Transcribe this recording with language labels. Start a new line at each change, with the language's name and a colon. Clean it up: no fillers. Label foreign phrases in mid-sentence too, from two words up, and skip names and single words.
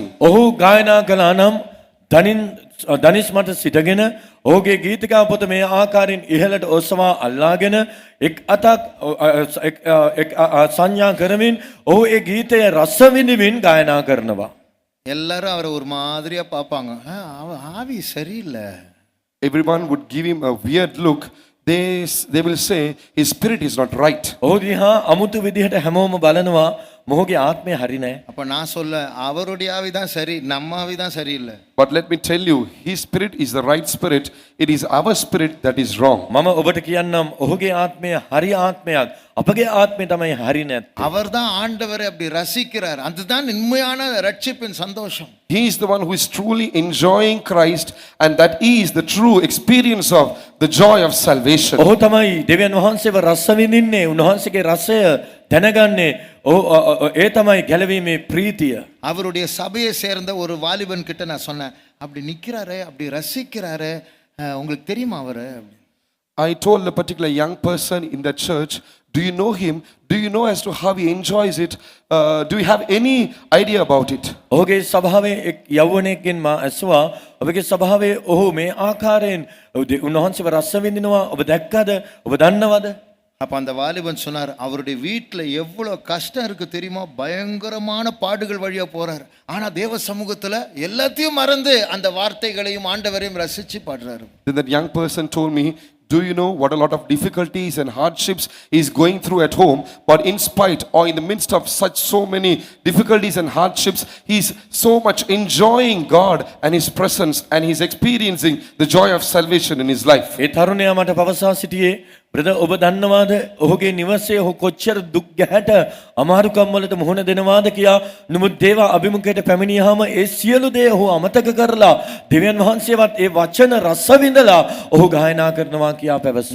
Sinhala: ඔහු ගායනා කළා නම් දනිස් මත සිටගෙන ඔහුගේ ගීතිකා පොත මේ ආකාරයෙන් ඉහළට ඔසවා අල්ලාගෙන එක් අතක් සංඥා කරමින් ඔහු ඒ ගීතය රස විඳින්මින් ගායනා කරනවා.
Tamil: எல்லாரும் அவரை ஒரு மாதிரியா பார்ப்பாங்க. ஆவி சரியில்லை.
English: Everyone would give him a weird look. They will say his spirit is not right.
Sinhala: ඔහු දිහා අමුතු විදිහට හැමෝම බලනවා. මොහුගේ ආත්මය හරි නැහැ.
Tamil: அப்ப நான் சொல்ல அவருடைய ஆவி தான் சரி, நம்ம ஆவி தான் சரியில்லை.
English: But let me tell you, his spirit is the right spirit. It is our spirit that is wrong.
Sinhala: මම ඔබට කියන්නම් ඔහුගේ ආත්මය හරි ආත්මයක්. අපගේ ආත්මය තමයි හරි නැත්තේ.
Tamil: அவர்தான் ஆண்டவரை அப்படி ரசிக்கிறார். அதுதான் உண்மையான ரட்சிப்பின் சந்தோஷம்.
English: He is the one who is truly enjoying Christ, and that is the true experience of the joy of salvation.
Sinhala: ඔහු තමයි දෙවියන් වහන්සේව රස විඳින්නේ. උන්වහන්සේගේ රසය දැනගන්නේ. ඒ තමයි ගැලවීමේ ප්‍රීතිය.
Tamil: அவருடைய சபையை சேர்ந்த ஒரு வாலிபன் கிட்ட நான் சொன்னேன், அப்படி நிக்கிறாரே, அப்படி ரசிக்கிறாரே, உங்களுக்கு தெரியுமா அவரு?
English: I told a particular young person in the church, do you know him? Do you know as to how he enjoys it? Do you have any idea about it?
Sinhala: ඔහුගේ සභාවේ එක් යෞවනයෙක්ගෙන් මා ඇසුවා, ඔබගේ සභාවේ ඔහු මේ ආකාරයෙන් උන්වහන්සේව රස විඳිනවා, ඔබ දැක්කද? ඔබ දන්නවද?
Tamil: அப்ப அந்த வாலிபன் சொன்னார், அவருடைய வீட்டில் எவ்வளவு கஷ்டம் இருக்கு தெரியுமா, பயங்கரமான பாடுகள் வழியா போறார். ஆனா தேவ சமூகத்துல எல்லாத்தையும் மறந்து அந்த வார்த்தைகளையும் ஆண்டவரையும் ரசிச்சு பாடுறாரு.
English: Then that young person told me, do you know what a lot of difficulties and hardships he is going through at home, but in spite or in the midst of so many difficulties and hardships, he is so much enjoying God and his presence, and he is experiencing the joy of salvation in his life.
Sinhala: ඒ තරුණයා මට පවසා සිටියේ, බ්‍රදර් ඔබ දන්නවාද ඔහුගේ නිවසේ ඔහු කොච්චර දුක් ගැහැට අමාරුකම් වලට මුහුණ දෙනවාද කියා. නමුත් දේව අභිමුඛයට පැමිණියාම ඒ සියලු දේ ඔහු අමතක කරලා දෙවියන් වහන්සේවත් ඒ වචන රස විඳලා ඔහු ගායනා කරනවා කියා පැවසුවා.